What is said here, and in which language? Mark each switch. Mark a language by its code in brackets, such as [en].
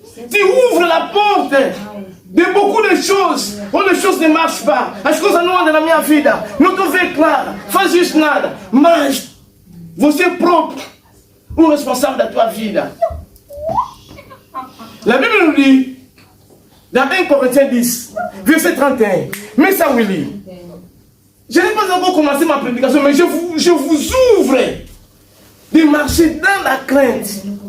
[fr] Tu ouvres la porte de beaucoup de choses. Oh, les choses ne marchent pas. [pt] As coisas não andam na minha vida. Não estou vendo claro. Faz isso nada. Mas você é próprio o responsável da tua vida. [fr] La Bible nous dit, dans 1 Corinthiens 10, verset 31, mais ça, Willy, je n'ai pas encore commencé ma prédication, mais je vous ouvre de marcher dans la crainte.